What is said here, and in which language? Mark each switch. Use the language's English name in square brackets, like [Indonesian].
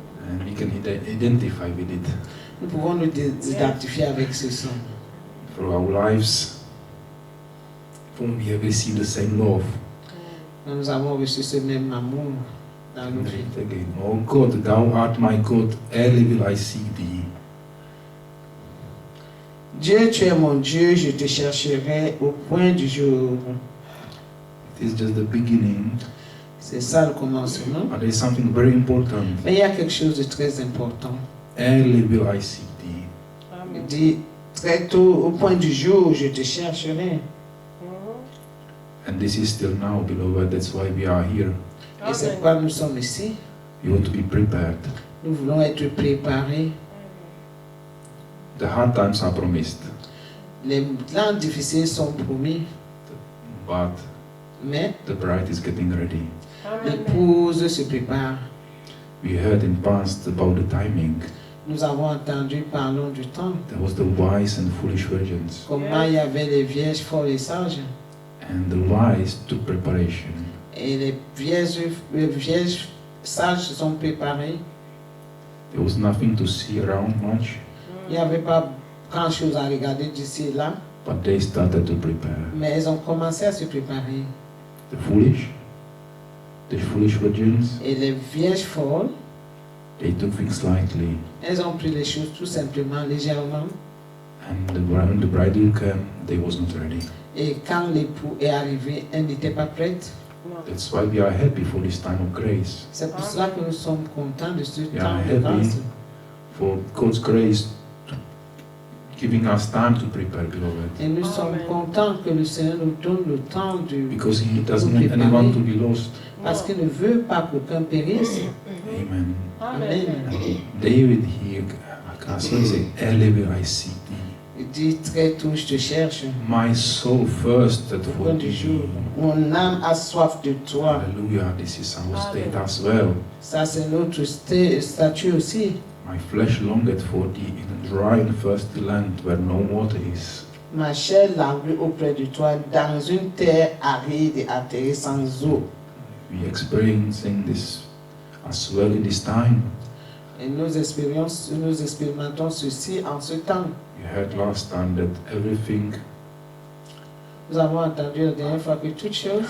[English] and we can identify with it. [French] Nous pouvons nous identifier avec ce son. [English] For our lives, for we have received the same love. [French] Nous avons reçu ce même amour dans nos [English] And [French] vies. [English] read again. Oh God, thou art my God, early will I seek thee. [French] Dieu, tu es mon Dieu, je te chercherai au point du jour. [English] It is just the beginning, [French] C'est ça le commencement. [English] but there is something very important. [French] Mais il y a quelque chose de très important. [English] Early will I seek thee. [French] Il Amen. dit, très tôt, au point du jour, je te chercherai. [English] And this is still now, beloved. That's why we are here. [French] Et c'est Amen. pourquoi nous sommes ici. [English] We want to be prepared. [French] Nous voulons être préparés. [English] The hard times are promised, [French] Les temps difficiles sont promis, [English] but [French] mais [English] the bride is getting ready. Amen. [French] l'épouse se prépare. [English] We heard in past about the timing. [French] Nous avons entendu parler du temps. [English] There was the wise and foolish virgins, [French] Comment il y avait les vierges folles et sages. [English] and the wise took preparation. [French] Et les vierges sages se sont préparées. [English] There was nothing to see around much, [French] Il n'y avait pas grand chose à regarder d'ici et là. [English] but they started to prepare. [French] Mais elles ont commencé à se préparer. [English] The foolish virgins, [French] Et les vierges folles, [English] They took things lightly. [French] Elles ont pris les choses tout simplement, légèrement. [English] And when the bridegroom came, they was not ready. [French] Et quand l'époux est arrivé, elle n'était pas prête. Non. [English] That's why we are happy for this time of grace. [French] C'est pour cela que nous sommes contents de ce [English] Yeah, [French] temps de [English] happy. [French] grâce. [English] For God's grace giving us time to prepare, beloved. [French] Et nous sommes Amen. contents que le Seigneur nous donne le temps de... [English] Because He doesn't want anyone to be lost. [French] Parce qu'il ne veut pas qu'aucun périsse. Amen. Amen. [English] David here, as he said, early will I seek thee. [French] Il dit très tôt, je te cherche. [English] My soul thirsted [French] Au [English] for [French] point du jour, [English] thee. [French] mon âme a soif de toi. [English] Hallelujah, this is our state as well. [French] Ça, c'est notre statut aussi. [English] My flesh longeth for thee in a dry and thirsty land where no water is. [French] Ma chair languit auprès de toi dans une terre aride et atterrée sans eau. [English] We experiencing this as well in this time. [French] Et nous expérimentons ceci en ce temps. [English] We heard last time that everything, [French] Nous avons entendu la dernière fois que toute chose,